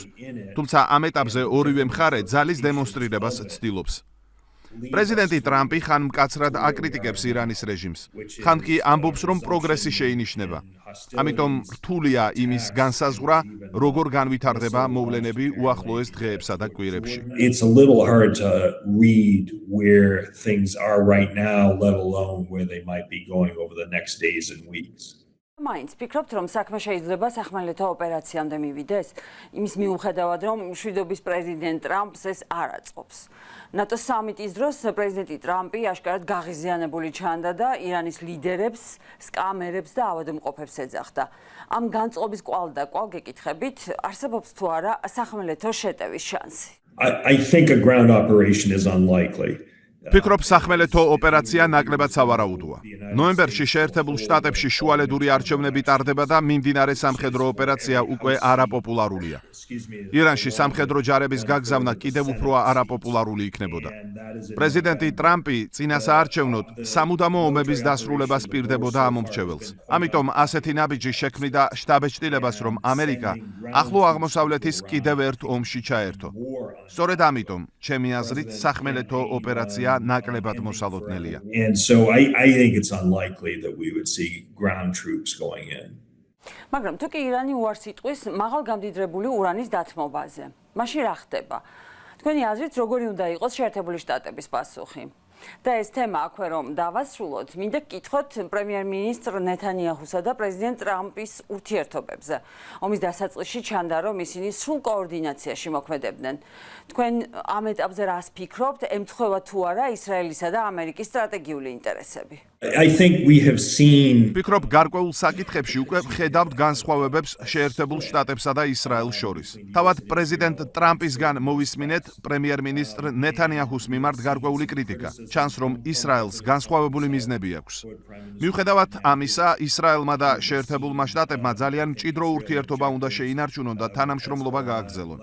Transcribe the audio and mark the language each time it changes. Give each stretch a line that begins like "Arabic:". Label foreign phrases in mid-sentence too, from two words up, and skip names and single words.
Georgian: თუმცა ამ ეტაპზე ორივე მხარე ძალის დემონსტრირებას ცდილობს. პრეზიდენტი ტრამპი ხან მკაცრად აკრიტიკებს ირანის რეჟიმს, ხან კი ამბობს, რომ პროგრესი შეინიშნება. ამიტომ რთულია იმის განსაზღვრა, როგორ განვითარდება მოვლენები უახლოეს დღეებსა და კვირებში.
English: It's a little hard to read where things are right now, let alone where they might be going over the next days and weeks.
Georgian: მაინც ფიქრობთ, რომ საქმე შეიძლება სახმელეთო ოპერაციამდე მივიდეს, იმის მიუხედავად, რომ მშვიდობის პრეზიდენტ ტრამპს ეს არ აწყობს. ნატო სამიტის დროს პრეზიდენტი ტრამპი აშკარად გაღიზიანებული ჩანდა და ირანის ლიდერებს, სკამერებს და ავადმყოფებს ეძახდა. ამ განწყობის კვალ და კვალ გეკითხებით, არსებობს თუ არა სახმელეთო შეტევის შანსი?
English: I think a ground operation is unlikely.
Georgian: ფიქრობ, სახმელეთო ოპერაცია ნაკლებად სავარაუდოა. ნოემბერში შეერთებულ შტატებში შუალედური არჩევნები ტარდება და მიმდინარე სამხედრო ოპერაცია უკვე არაპოპულარულია. ირანში სამხედრო ჯარების გაგზავნა კიდევ უფრო არაპოპულარული იქნებოდა. პრეზიდენტი ტრამპი წინასაარჩევნოდ სამუდამო ომების დასრულებას პირდებოდა ამ მომრჩეველს. ამიტომ ასეთი ნაბიჯი შექმნიდა შტაბ-ჭრილებას, რომ ამერიკა ახლო აღმოსავლეთის კიდევ ერთ ომში ჩაერთო. სწორედ ამიტომ, ჩემი აზრით, სახმელეთო ოპერაცია ნაკლებად მოსალოდნელია.
English: And so I think it's unlikely that we would see ground troops going in.
Georgian: მაგრამ თუ კი ირანი უარს იტყვის მაღალ გამდიდრებული ურანის დათმობაზე, მაშინ რა ხდება? თქვენი აზრით როგორი უნდა იყოს შეერთებული შტატების პასუხი? და ეს თემა აქვე რომ დავასრულოთ, მინდა გკითხოთ პრემიერ-მინისტრ ნეთანიაჰუსა და პრეზიდენტ ტრამპის ურთიერთობებზე. ომის დასაწყისში ჩანდა, რომ ისინი სრულ კოორდინაციაში მოქმედებდნენ. თქვენ ამ ეტაპზე რას ფიქრობთ, ემთხვევა თუ არა ისრაელისა და ამერიკის სტრატეგიული ინტერესები?
English: I think we have seen
Georgian: ფიქრობ, გარკვეულ საკითხებში უკვე ვხედავთ განსხვავებებს შეერთებულ შტატებსა და ისრაელს შორის. თავად პრეზიდენტ ტრამპისგან მოვისმინეთ პრემიერ-მინისტრ ნეთანიაჰუს მიმართ გარკვეული კრიტიკა. ჩანს, რომ ისრაელს განსხვავებული მიზნები აქვს. მიუხედავად ამისა, ისრაელმა და შეერთებულმა შტატებმა ძალიან მჭიდრო ურთიერთობა უნდა შეინარჩუნონ და თანამშრომლობა გააგრძელონ.